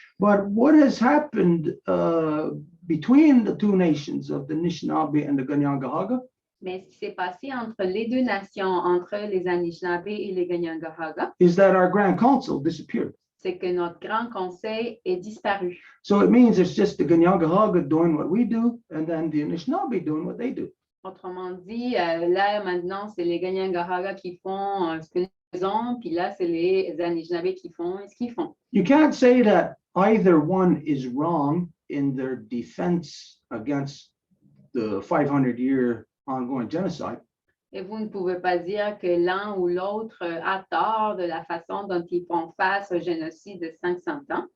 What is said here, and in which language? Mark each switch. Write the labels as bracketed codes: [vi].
[en] But what has happened between the two nations of the Anishinaabe and the Ganyangahaga? [fr] Mais ce qui s'est passé entre les deux nations, entre les Anishinaabe et les Ganyangahaga, [en] Is that our Grand Council disappeared. [fr] c'est que notre grand conseil est disparu. [en] So it means it's just the Ganyangahaga doing what we do, and then the Anishinaabe doing what they do. [fr] Autrement dit, là, maintenant, c'est les Ganyangahaga qui font ce que nous faisons, puis là, c'est les Anishinaabe qui font ce qu'ils font. [en] You can't say that either one is wrong in their defense against the 500-year ongoing genocide. [fr] Et vous ne pouvez pas dire que l'un ou l'autre a tort de la façon dont ils font face au génocide de 500 ans.